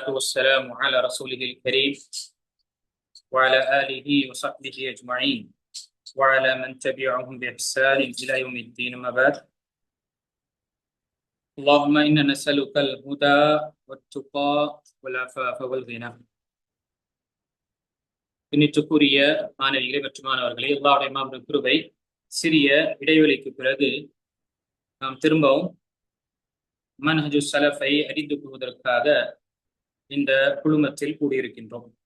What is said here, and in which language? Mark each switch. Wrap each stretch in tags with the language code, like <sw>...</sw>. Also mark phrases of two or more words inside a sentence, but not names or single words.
<ar>والسلام على رسوله الكريم وعلى آله وصحبه أجمعين وعلى من تبعهم بإحسان إلى يوم الدين. أما بعد، اللهم إنا نسألك الهدى والتقى والعفاف والغنى.</ar> <ta>பின்னிட்டுக்குரிய மாணவிகளே மற்றும் மாணவர்களே, அல்லாஹ்வுடைய மாபெரும் கிருபை, சிறிய இடைவெளிக்கு பிறகு நாம் திரும்பவும்</ta> <ar>منهج السلف</ar> <ta>அறிந்து கொள்வதற்காக இந்த குழுமத்தில் கூடியிருக்கின்றோம்.</ta>